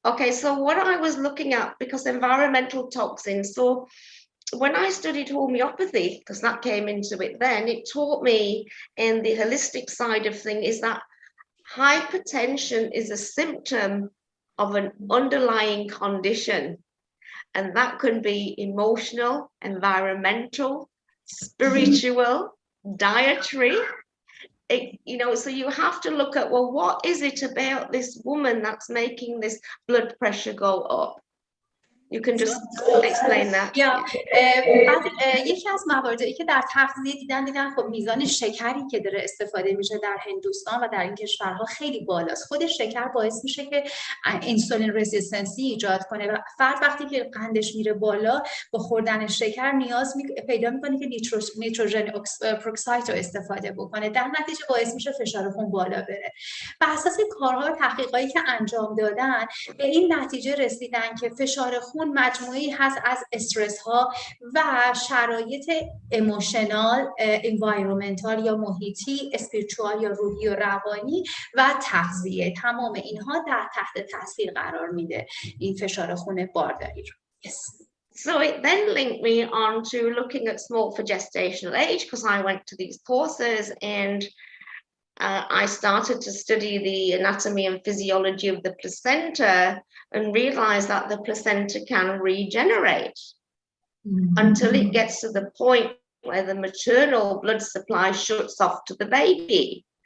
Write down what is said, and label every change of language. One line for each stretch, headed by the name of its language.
English: Okay, so what I was looking at, because environmental toxins, so when I studied homeopathy, because that came into it then, it taught me in the holistic side of things is that hypertension is a symptom of an underlying condition, and that can be emotional, environmental, spiritual, dietary. You know, so you have to look at, well, what is it about this woman that's making this blood pressure go up? You can just explain that.
Persian: بعد یکی از مواردی که در تغذیه دیدن خب میزان شکری که داره استفاده میشه در هندوستان و در این کشورها خیلی بالاست. خود شکر باعث میشه که انسولین رزिस्टنسی ایجاد کنه و فرد وقتی که قندش میره بالا با خوردن شکر نیاز پیدا میکنه که نیتروژن پروکساید رو استفاده بکنه، در نتیجه باعث میشه فشار خون بالا بره. بر اساس کارها و تحقیقاتی که انجام دادن به این نتیجه رسیدن که فشار خون مجموعی هست از استرس ها و شرایط ایموشنال، انوایرمنتال یا محیطی، اسپریچوال یا روحی و روانی و تغذیه. تمام اینها در تحت تاثیر قرار میده این فشار خون بارداری رو.
English: Yes. So it then linked me on to looking at small for gestational age because I went to these courses and I started to study the anatomy and physiology of the placenta and realized that the placenta can regenerate until it gets to the point where the maternal blood supply shuts off to the baby.